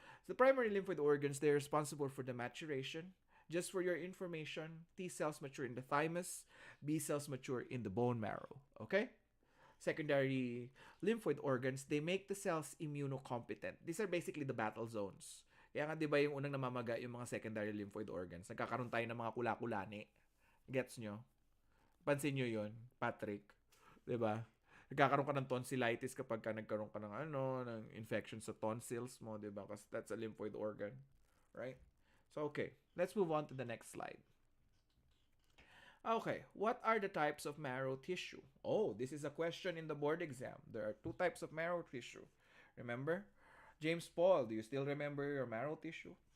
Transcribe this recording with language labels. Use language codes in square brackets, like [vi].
[en] So the primary lymphoid organs, they're responsible for the maturation. Just for your information, T cells mature in the thymus, B cells mature in the bone marrow. Okay? Secondary lymphoid organs, they make the cells immunocompetent. These are basically the battle zones. [tl] Kaya nga, di ba yung unang namamaga yung mga secondary lymphoid organs? Nagkakaroon tayo ng mga kula-kulani. Gets nyo? Pansin nyo yun, Patrick? Di ba? Nagkakaroon ka ng tonsillitis kapag ka nagkaroon ka ng ng infection sa tonsils mo, di ba? [en] Kasi that's a lymphoid organ. Right? So, okay. Let's move on to the next slide. Okay, what are the types of marrow tissue? Oh, this is a question in the board exam. There are two types of marrow tissue. Remember? James Paul, do you still remember your marrow tissue?